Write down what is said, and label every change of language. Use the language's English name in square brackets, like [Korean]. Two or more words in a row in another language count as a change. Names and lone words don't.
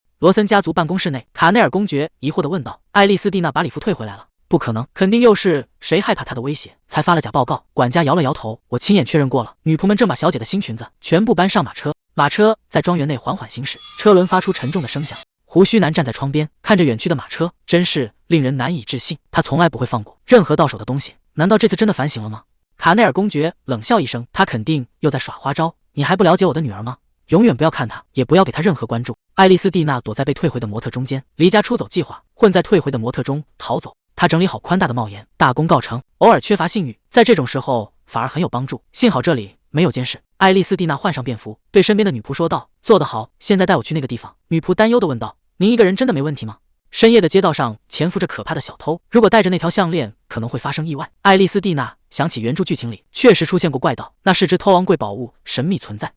[Chinese] 羅森家族辦公室內，卡內爾公爵疑惑地問道：“爱麗絲蒂娜把禮服退回來了？”“不可能，肯定又是誰害怕她的威脅，才發了假報告。” 管家搖了搖頭：“我親眼確認過了。”女僕們正把小姐的新裙子全部搬上馬車，馬車在莊園內緩緩行駛，車輪發出沉重的聲響。鬍鬚男站在窗邊，看着遠去的馬車，真是令人難以置信。他從來不會放過任何到手的東西，難道這次真的反省了嗎？卡內爾公爵冷笑一聲：“他肯定又在耍花招。你還不了解我的女兒嗎？永遠不要看她，也不要給她任何關注。” 愛麗絲蒂娜躲在被退回的模特中間，離家出走計劃混在退回的模特中逃走。她整理好寬大的帽檐，大功告成。偶爾缺乏信譽，在這種時候反而很有幫助。幸好這裡沒有監視。愛麗絲蒂娜換上便服，對身邊的女僕說道：“做得好，現在帶我去那個地方。” 女僕擔憂地問道：“您一個人真的沒問題嗎？深夜的街道上潛伏着可怕的小偷，如果帶着那條項鏈，可能會發生意外。” 愛麗絲蒂娜想起原著劇情裡確實出現過怪盜，那是只偷昂貴寶物神秘存在。